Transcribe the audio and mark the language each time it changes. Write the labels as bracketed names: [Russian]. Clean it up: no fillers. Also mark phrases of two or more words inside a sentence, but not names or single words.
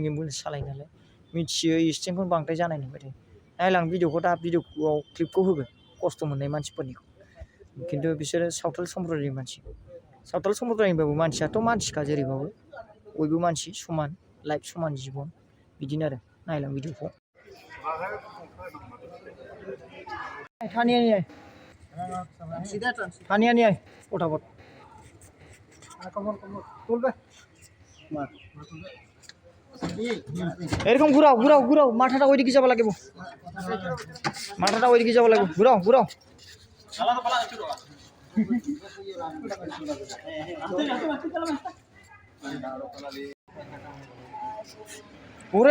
[Bodo] एम्बुलेन्स सालायो नालाय मिथियो एक्सिडेन्टखौनो बांद्राय जानाय नुबाय थायो नायलां भिडिअखौ दा भिडिअआव क्लिपखौ होगोन खस्थ' मोननाय मानसिफोरनिखौ खिन्थु बिसोरो सावथाल सम्प्रदायनि मानसि सावथाल सम्प्रदायनिबाबो मानसियाथ' मानसिखा जेरैबाबो बयबो मानसि समान लाइफ समान जिबन बिदिनो आरो नायलां भिडिअखौ थानिया [Hindi] नहीं है फटाफट [Bangla] এরকম ঘুরাও ঘুরাও ঘুরাও মাথাটা ওইদিকে যাওয়া লাগবে মাথাটা ওইদিকে যাওয়া লাগবে ঘুরাও ঘুরাও ওরে